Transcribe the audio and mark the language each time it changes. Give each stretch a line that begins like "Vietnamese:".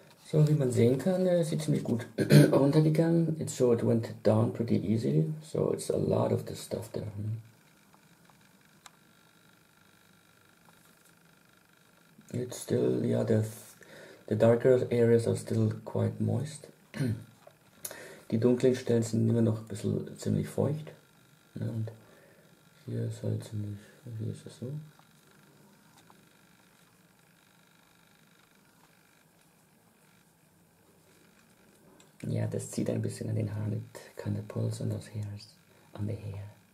German: So, wie man sehen kann, ist ziemlich gut runtergegangen.
English: So it went down pretty easily. So it's a lot of this stuff there. It's still, yeah, the darker areas are still quite moist.
German: Die dunklen Stellen sind immer noch ein bisschen ziemlich feucht. Ja, und hier ist halt ziemlich, hier ist es so. Ja, das zieht ein bisschen an den Haaren.
English: It kind of pulls on those hairs, on the hair.